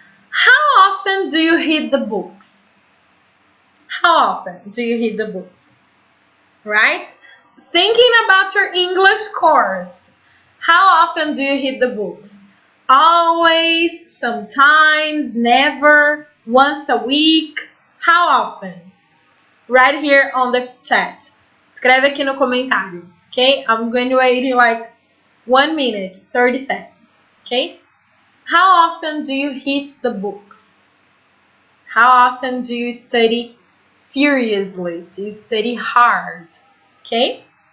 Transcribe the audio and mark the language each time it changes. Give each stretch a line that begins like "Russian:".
English: How often do you hit the books? How often do you hit the books? Right? Thinking about your English course. How often do you hit the books? Always, sometimes, never, once a week. How often? Right here on the chat.
Portuguese: Escreve aqui no comentário, okay?
English: I'm going to wait in like 1 minute, 30 seconds, okay? How often do you hit the books? How often do you study seriously? Do you study hard, okay?